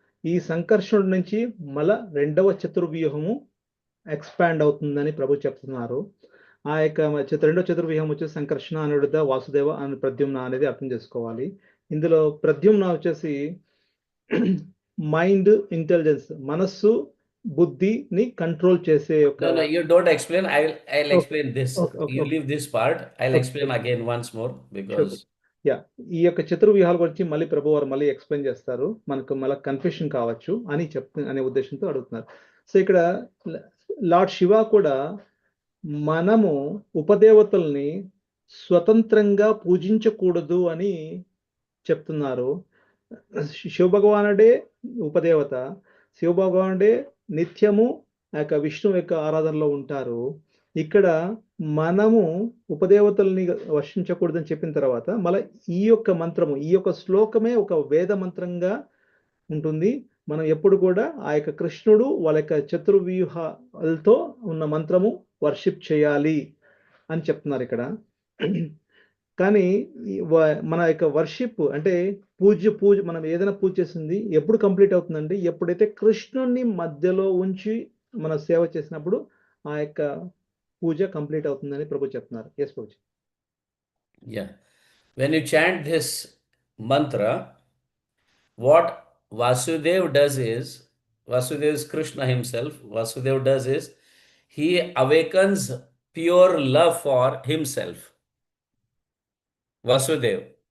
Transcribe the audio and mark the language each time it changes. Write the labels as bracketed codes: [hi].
[te] ఈ సంకర్షణుడి నుంచి మళ్ళా రెండవ చతుర్వ్యూహము ఎక్స్పాండ్ అవుతుందని ప్రభు చెప్తున్నారు. ఆ యొక్క రెండో చతుర్వ్యూహం వచ్చేసి సంకర్షణ, అనిరుద్ధ, వాసుదేవ అని ప్రద్యుమ్న అనేది అర్థం చేసుకోవాలి. ఇందులో ప్రద్యుమ్న వచ్చేసి మైండ్, ఇంటెలిజెన్స్, మనస్సు, బుద్ధిని కంట్రోల్ చేసే [en] No, you don't explain. I'll explain this. Okay. You leave this part. I'll explain again once more because [te] ఈ యొక్క చతుర్వ్యూహాల గురించి మళ్ళీ ప్రభు వారు మళ్ళీ ఎక్స్ప్లెయిన్ చేస్తారు. మనకు మళ్ళీ కన్ఫ్యూషన్ కావచ్చు అని అనే ఉద్దేశంతో అడుగుతున్నారు. సో ఇక్కడ లార్డ్ శివ కూడా మనము ఉపదేవతల్ని స్వతంత్రంగా పూజించకూడదు అని చెప్తున్నారు. శివభగవానుడే ఉపదేవత, శివభగవానుడే నిత్యము విష్ణువు యొక్క ఆరాధనలో ఉంటారు. ఇక్కడ మనము ఉపదేవతల్ని వర్షించకూడదని చెప్పిన తర్వాత మళ్ళీ ఈ యొక్క మంత్రము, ఈ యొక్క శ్లోకమే ఒక వేద మంత్రంగా ఉంటుంది. మనం ఎప్పుడు కూడా ఆ యొక్క కృష్ణుడు వాళ్ళ యొక్క చతుర్వ్యూహాలతో ఉన్న మంత్రము వర్షిప్ చేయాలి అని చెప్తున్నారు ఇక్కడ. కానీ మన యొక్క వర్షిప్ అంటే పూజ మనం ఏదైనా పూజ చేసింది ఎప్పుడు కంప్లీట్ అవుతుందండి? ఎప్పుడైతే కృష్ణుని మధ్యలో ఉంచి మన సేవ చేసినప్పుడు ఆ యొక్క పూజ కంప్లీట్ అవుతుందని ప్రభు చెప్తున్నారు. [en] Yes Prabhuji. Yeah. When you chant this mantra, what Vasudev does is, Vasudev is Krishna himself. Vasudev does is, he awakens pure love for himself. Vasudev.